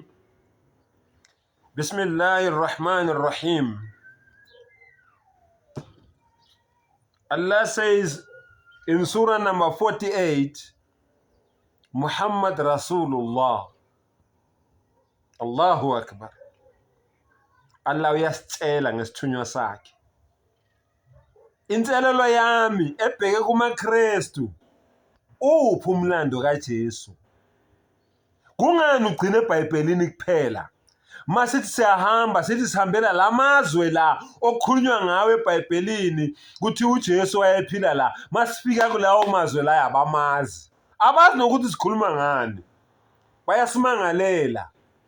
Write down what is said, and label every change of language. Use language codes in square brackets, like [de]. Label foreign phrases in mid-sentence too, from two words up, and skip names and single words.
[ar] بسم الله الرحمن الرحيم. [en] Allah says in Surah number 48, [ar] محمد رسول الله. الله أكبر. [zu] Allah uyasicela ngesithunywa sakhe. Inselelo yami ebheke kuma-krestu, uphi umlando kaJesu? Kungani ugcine eBhayibhelini kuphela? Masithi siyahamba sithi sihambela lamazwe la okukhulunywa ngawe eBhayibhelini ukuthi uJesu wayephila la, masifika kulawo mazwe la abamazi, abazi nokuthi sikhuluma ngani, bayasimangalela.